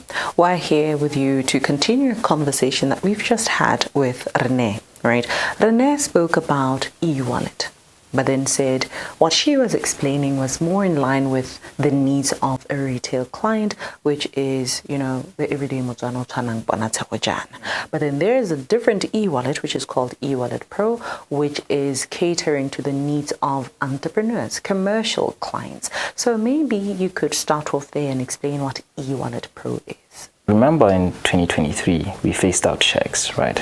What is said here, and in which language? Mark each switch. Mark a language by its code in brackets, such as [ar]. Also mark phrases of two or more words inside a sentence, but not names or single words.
[en] We're here with you to continue a conversation that we've just had with Renee, right? Renee spoke about eWallet, but then said what she was explaining was more in line with the needs of a retail client, which is, the everyday Batswana [tn] tshwanang bona theko jana. [en] But then there is a different e-wallet, which is called eWallet Pro, which is catering to the needs of entrepreneurs, commercial clients. So maybe you could start off there and explain what eWallet Pro is. Remember in 2023, we phased out checks, right?